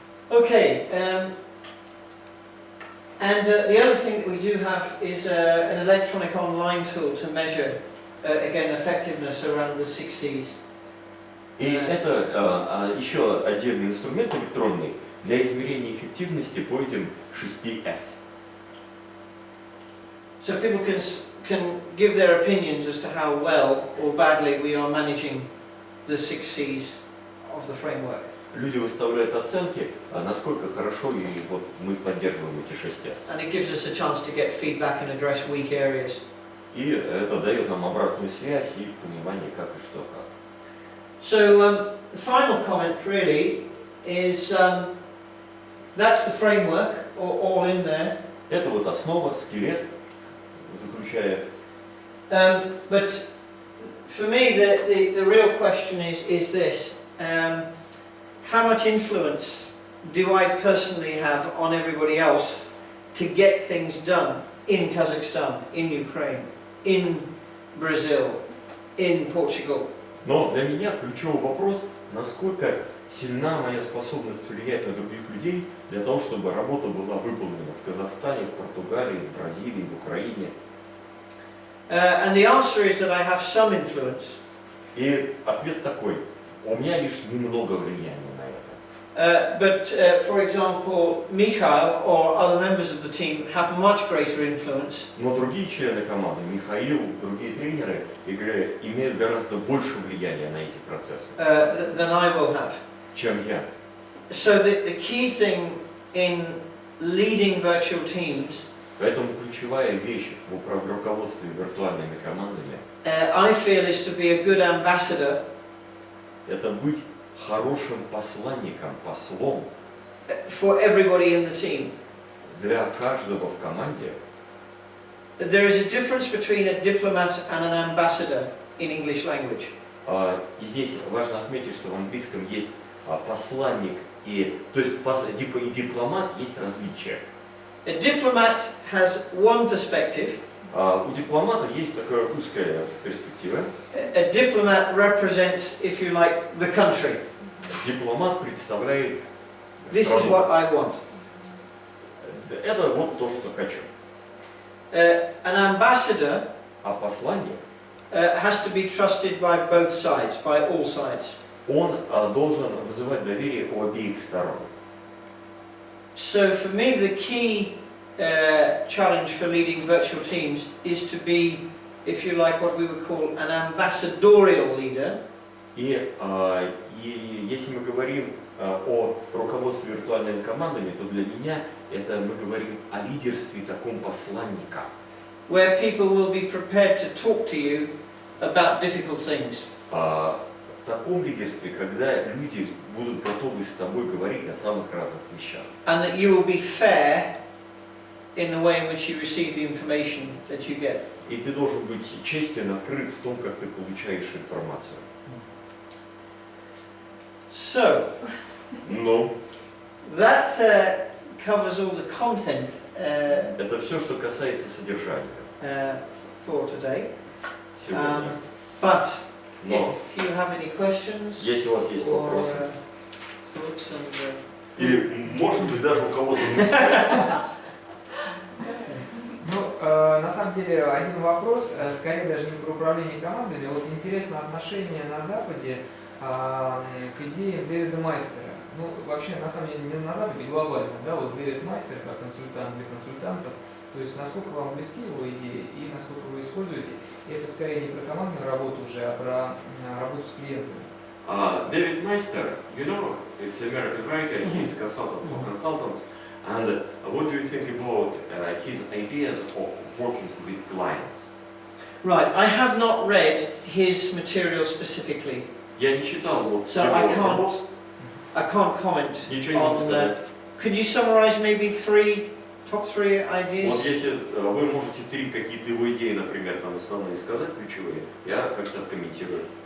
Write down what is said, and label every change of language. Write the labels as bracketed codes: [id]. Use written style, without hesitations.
[en] Okay, and the other thing that we do have is an electronic online tool to measure, again, effectiveness around the 6 C's. [ru] И это еще отдельный инструмент электронный для измерения эффективности по этим 6 S. [en] So people can give their opinions as to how well or badly we are managing the 6 C's of the framework. [ru] Люди выставляют оценки, насколько хорошо и вот мы поддерживаем эти 6 S. [en] And it gives us a chance to get feedback and address weak areas. [ru] И это дает нам обратную связь и понимание, как и что как. [en] So the final comment really is that's the framework, all in there. [ru] Это вот основа, скелет, заключая. [en] But for me, the real question is this. How much influence do I personally have on everybody else to get things done in Kazakhstan, in Ukraine, in Brazil, in Portugal? [ru] Но для меня ключевой вопрос, насколько сильна моя способность влиять на других людей для того, чтобы работа была выполнена в Казахстане, в Португалии, в Бразилии, в Украине. [en] And the answer is that I have some influence. [ru] И ответ такой: у меня лишь немного влияния на это. [en] But for example, Mikhail or other members of the team have much greater influence. [ru] Но другие члены команды, Михаил, другие тренеры, имеют гораздо больше влияния на эти процессы, [en] Than I will have. [ru] чем я. [en] So the key thing in leading virtual teams, [ru] Поэтому ключевая вещь в руководстве виртуальными командами [en] I feel, is to be a good ambassador [ru] – это быть хорошим посланником, послом [en] for everybody in the team. [ru] для каждого в команде. [en] There is a difference between a diplomat and an ambassador in English language. [ru] И здесь важно отметить, что в английском есть посланник то есть и дипломат, есть различия. [en] A diplomat has one perspective. [ru] У дипломата есть такая узкая перспектива. [en] A diplomat represents, if you like, the country. [ru] Дипломат представляет [en] This is [ru] страну. [en] what I want. [ru] Это вот то, что хочу. [en] An ambassador [ru] А посланник, [en] has to be trusted by both sides, by all sides. [ru] он должен вызывать доверие у обеих сторон. [en] So for me, the key challenge for leading virtual teams is to be, if you like, what we would call an ambassadorial leader. [ru] И если мы говорим о руководстве виртуальными командами, то для меня это мы говорим о лидерстве таком посланника. [en] Where people will be prepared to talk to you about difficult things. [ru] В таком лидерстве, когда люди будут готовы с тобой говорить о самых разных вещах. [en] And that you will be fair in the way in which you receive the information that you get. [ru] И ты должен быть честен, открыт в том, как ты получаешь информацию. [en] So, [ru] Ну, [en] that covers all the content [ru] это все, что касается содержания [en] for today. [ru] сегодня. [en] But [ru] Но, [en] if you have any questions [ru] если у вас есть [en] or [ru] вопросы, [en] thoughts and [ru] или, может быть, даже у кого-то Ну, на самом деле, один вопрос, скорее даже не про управление командами. Вот интересно отношение на Западе к идее Дэвида Майстера. Ну, вообще, на самом деле, не на Западе, глобально, да, вот Дэвид Майстер как консультант для консультантов. То есть, насколько вам близки его идеи и насколько вы используете. И это скорее не про командную работу уже, а про работу с клиентами. [en] David Meister, you know, it's an American writer, he's a consultant for consultants. And what do you think about his ideas of working with clients? Right, I have not read his material specifically, [ru] Я не читал вот [en] so [ru] его [en] I [ru] работ, [en] can't comment [ru] ничего не могу [en] on. [ru] сказать. [en] Could you summarize maybe top three ideas? [ru] Вот если вы можете три какие-то его идеи, например, там основные сказать, ключевые, я как-то комментирую.